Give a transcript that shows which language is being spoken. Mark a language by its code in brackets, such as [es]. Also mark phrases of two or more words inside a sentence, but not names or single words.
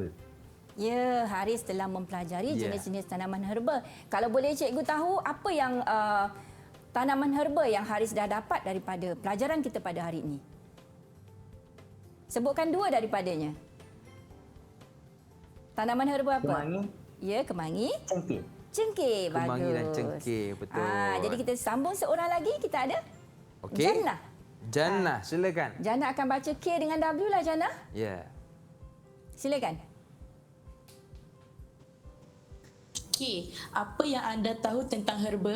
[ms] Ya, Haris telah mempelajari Ya. jenis-jenis tanaman herba. Kalau boleh cikgu tahu apa yang tanaman herba yang Haris dah dapat daripada pelajaran kita pada hari ini? Sebutkan 2 daripadanya. Tanaman herba apa? Kemangi, Ya, kemangi. cengkeh. Cengkeh, bagus. Kemangi dan cengkeh, betul. Jadi kita sambung seorang lagi, kita ada Okey. Jannah. Jannah, silakan. Jannah akan baca K dengan W lah Jannah. Ya. Silakan. Okey, apa yang anda tahu tentang herba?